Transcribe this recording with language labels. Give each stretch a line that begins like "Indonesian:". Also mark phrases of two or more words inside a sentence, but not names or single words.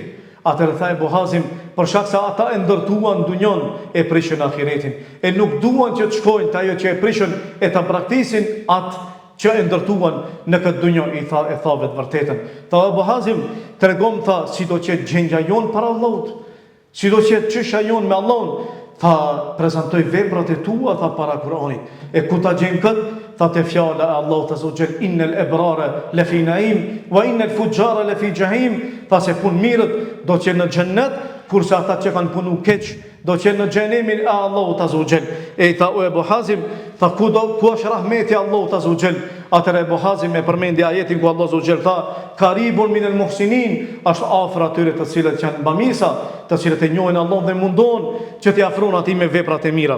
Albanian: Atëherë tha Ebu Hazim, për shkak se ata e ndërtuan dunjon e prishën ahiretin, e nuk duan që të shkojnë te ajo që e prishën e ta braktisin atë që e ndërtuan në këtë dunjo. I tha vetë vërtetën. Tha Ebu Hazim, tregon, tha, si do qetë gjendja jon para Allahut, si do qetë çështja jon me Allahun, tha, prezantoj veprat e tua, tha, para Kur'anit. E ku ta gjen kët? Tha, te fjala e Allahut
Arabic: عز وجل, إن الأبرار لفي نعيم وإن الفجار لفي جحيم.
Albanian: Tha se pun mirët do të jenë në xhennet, kurse ata që kanë punu keq do të jenë në xhenemin e Allahut
Arabic: عز وجل.
Albanian: E tha o Ebu Hazim, tha ku është rahmeti Allahut
Arabic: عز وجل?
Albanian: Atëherë Ebu Hazim e përmendi ajetin ku Allahu
Arabic: عز وجل
Albanian: tha,
Arabic: قريب من المحسنين,
Albanian: është afër atyre të cilët janë bamirësa, të cilët e njohin Allahun dhe mundon që t'i afrojnë atij me veprat e mira.